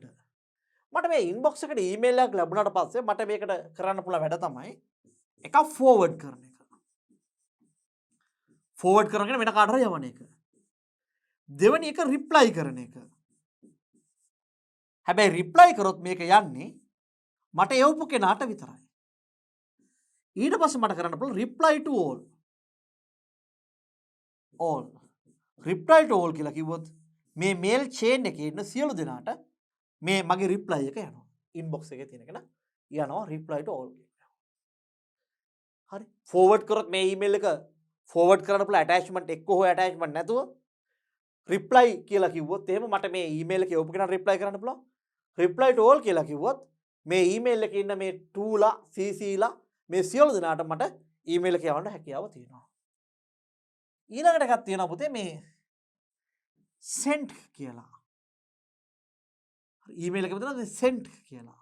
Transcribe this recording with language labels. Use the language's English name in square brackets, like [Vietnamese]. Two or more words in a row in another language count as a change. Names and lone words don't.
[Sinhala] මට මේ ඉන්බොක්ස් එකට ඊමේල් එකක් ලැබුණාට පස්සේ මට මේකට කරන්න පුළුවන් වැඩ තමයි එකක් ෆෝවර්ඩ් කරන එක. ෆෝවර්ඩ් කරගෙන වෙන කාට හරි යවන එක. දෙවෙනි එක රිප්ලයි කරන එක. හැබැයි රිප්ලයි කරොත් මේක යන්නේ මට එවපු කෙනාට විතරයි. ඊට පස්සේ මට කරන්න පුළුවන් [English] reply to all. [Sinhala] all. [English] reply to all [Sinhala] කියලා කිව්වොත් මේ [English] mail chain [Sinhala] එකේ ඉන්න සියලු දෙනාට මේ මගේ reply එක යනවා. inbox එකේ තියෙන කෙනා යනවා [English] reply to all [Sinhala] කියලා. හරි. forward කරොත් මේ email එක forward කරන්න පුළුවන් attachment එක්ක හෝ attachment නැතුව reply කියලා කිව්වොත් එහෙම මට මේ email එකේ ඔපු කෙනාට reply කරන්න පුළුවන්. [English] reply to all [Sinhala] කියලා කිව්වොත් මේ email එකේ ඉන්න මේ 2 ලා CC ලා මේ සියලු දෙනාට මට ඊමේල් එක යවන්න හැකියාව තියෙනවා. ඊළඟට එකක් තියෙනවා පුතේ මේ send කියලා. ඊමේල් එකේ මෙතන send කියලා.